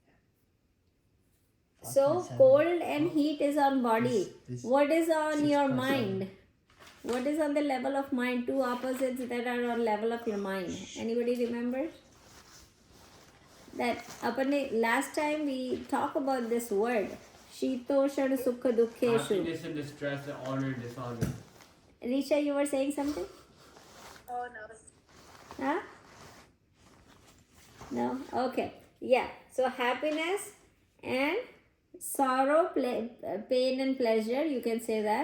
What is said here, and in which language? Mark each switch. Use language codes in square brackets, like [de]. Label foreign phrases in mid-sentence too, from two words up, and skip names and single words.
[en] So cold and heat is on body. This What is on your 6.7. mind? What is on the level of mind? Two opposites that are on level of your mind. Anybody remember? That last time we talked about this word. [sa] शीतोष्णसुखदुःखेषु. [en] Happiness and distress, honor and dishonor. Risha, you were saying something? Oh no. Huh? No? Okay. Yeah. So happiness and sorrow, pain and pleasure, you can say that.